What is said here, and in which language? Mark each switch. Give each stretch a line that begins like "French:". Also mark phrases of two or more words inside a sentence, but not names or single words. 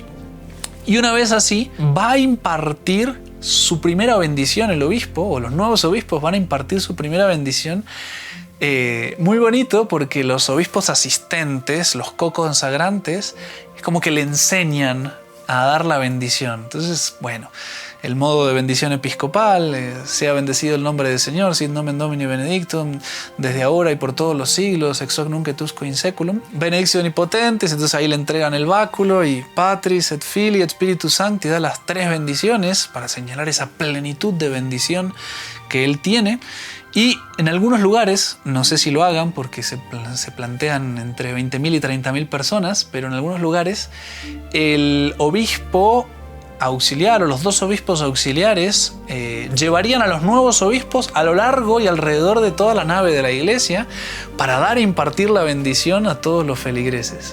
Spanish: Y una vez así, va a impartir su primera bendición el obispo, o los nuevos obispos van a impartir su primera bendición. Muy bonito porque los obispos asistentes, los co-consagrantes, es como que le enseñan a dar la bendición. Entonces, bueno, el modo de bendición episcopal, sea bendecido el nombre del Señor,
Latin: sit nomen Domini benedictum,
Spanish: desde ahora y por todos los siglos,
Latin: ex hoc nunc et usque in seculum, benedictione potentes.
Spanish: Entonces ahí le entregan el báculo y
Latin: Patris et Filii et Spiritus Sancti,
Spanish: da las tres bendiciones para señalar esa plenitud de bendición que él tiene. Y en algunos lugares, no sé si lo hagan porque se plantean entre 20.000 y 30.000 personas, pero en algunos lugares el obispo auxiliar o los dos obispos auxiliares llevarían a los nuevos obispos a lo largo y alrededor de toda la nave de la iglesia para dar e impartir la bendición a todos los feligreses.